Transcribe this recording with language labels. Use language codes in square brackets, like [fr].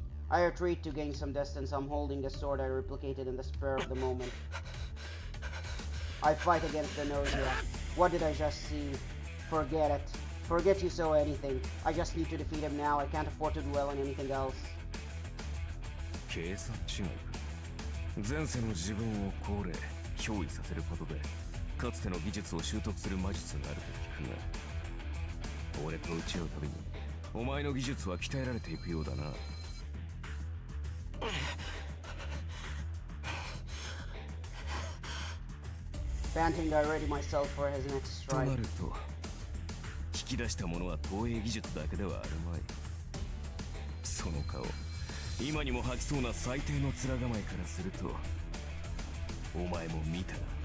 [en] I retreat to gain some distance. I'm holding the sword I replicated in the spur of the moment. I fight against the nausea. What did I just see? Forget it. Forget you saw anything. I just need to defeat him now. I can't afford to dwell on anything else. [ja] 計算違いか。前世の自分を考慮、憑依させることで、かつての技術を習得する魔術があると聞くが、俺と打ち合うたびに、お前の技術は鍛えられていくようだな。 [en] Panting, I ready myself for his next strike. [ja] となると、引き出したものは投影技術だけではあるまい。その顔、今にも吐きそうな最低の面構えからすると、お前も見たな。